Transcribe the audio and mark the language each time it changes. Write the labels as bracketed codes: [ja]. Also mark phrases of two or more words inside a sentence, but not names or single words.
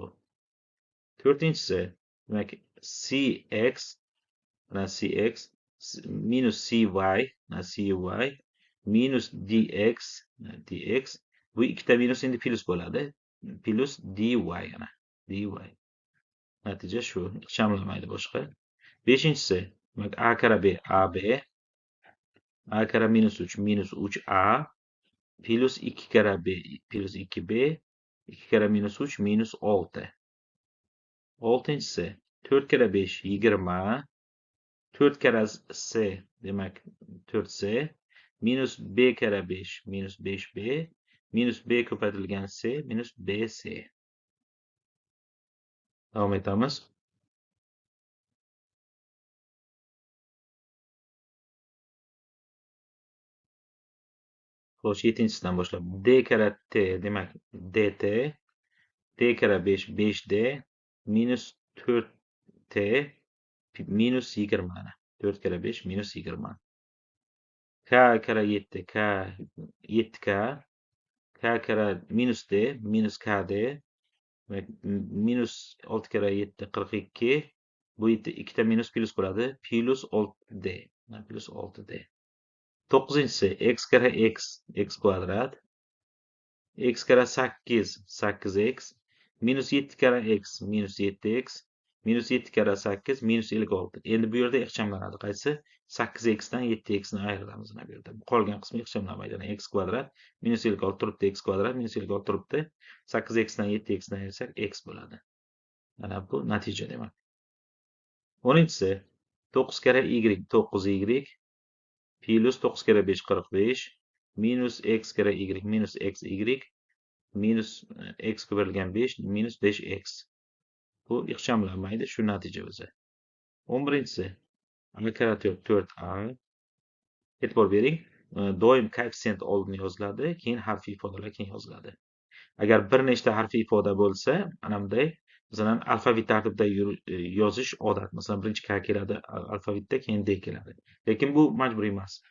[uz] To'rtinchisi, demak, cx, ana cx minus cy, ana cy minus dx, dx. Bu ikkita minus endi plus bo'ladi. Plus dy, ana dy. Natija shu, ixchamlanmaydi boshqa. Beshinchisi, demak, a kira b, ab a kare minus 3 minus 3a plus 2 kare b plus 2b 2 kare minus 3 minus 6. 6-si 4 kare 5 20. 4 kare c demak 4c minus b kare 5 minus 5b minus b ko'paytirilgan c minus bc. Davom etamiz. Xo'sh, 7-sidan boshlab d kare t demak dt d kare 5 5d minus 4t minus 20. 4 kare 5 minus 20. K kare 7 k 7k k kare minus d minus kd demak minus 6 kare 7 42. Bu yerda ikkita minus plus bo'ladi. Plus 6d. Plus 6d. 9-si x kare x kvadrat x kare 8 8x minus 7 kare x minus 7x minus 7 kare 8 minus 56. Endi bu yerda ixchamlanadi. Qaysi? 8x dan 7x ni ayiramiz mana bu yerda. Qolgan qismi ixchamlanmaydi. Ya'ni x kvadrat minus 56 turibdi x kvadrat minus 56 turibdi. 8x dan 7x ni ayirsak x bo'ladi. Mana bu natija demak. 10-si 9 kare y 9y plus 9 kare 5 45 minus x kare y minus xy minus x ko'paytirilgan 5 minus 5x. Bu ixchamlanmaydi. Shu natija o'zi. 11-si a kare 4a. E'tibor bering. Doim koeffitsient oldin yoziladi, keyin harfiy ifodalar keyin yoziladi. Agar bir nechta harfiy ifoda bo'lsa, mana bunday masalan alfavit tartibida yozish odat. Masalan, birinchi k keladi alfavitda, keyin d keladi. Lekin bu majburiy emas.